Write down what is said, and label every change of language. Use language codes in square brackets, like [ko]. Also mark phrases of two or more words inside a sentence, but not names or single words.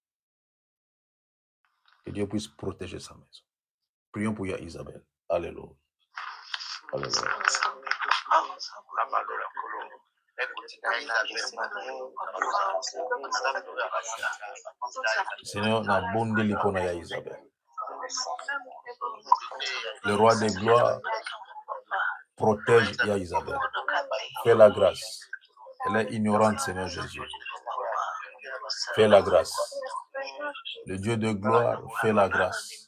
[fr] Que Dieu puisse protéger sa maison. Prions pour Isabelle. Alléluia. Alléluia. Seigneur, [ln] na bonde lipona ya Isabelle. [fr] Le roi des gloires protège ya Isabelle. Fais la grâce. Elle est ignorante, Seigneur Jésus. Fais la grâce. Le Dieu de gloire, fais la grâce.